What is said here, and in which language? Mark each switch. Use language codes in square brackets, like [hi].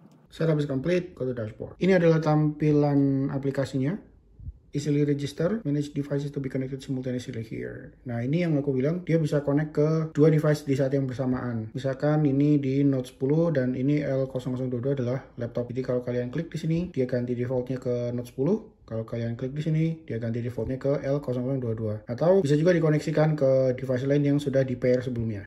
[en] Setup is complete, go to dashboard. [id] Ini adalah tampilan aplikasinya. [en] Easily register, manage devices to be connected simultaneously here. [id] Nah, ini yang aku bilang, dia bisa connect ke dua device di saat yang bersamaan. Misalkan ini di Note 10 dan ini L0022 adalah laptop. Jadi kalau kalian klik di sini, dia ganti defaultnya ke Note 10. Kalau kalian klik di sini, dia ganti defaultnya ke L0022. Atau bisa juga dikoneksikan ke device lain yang sudah di pair sebelumnya.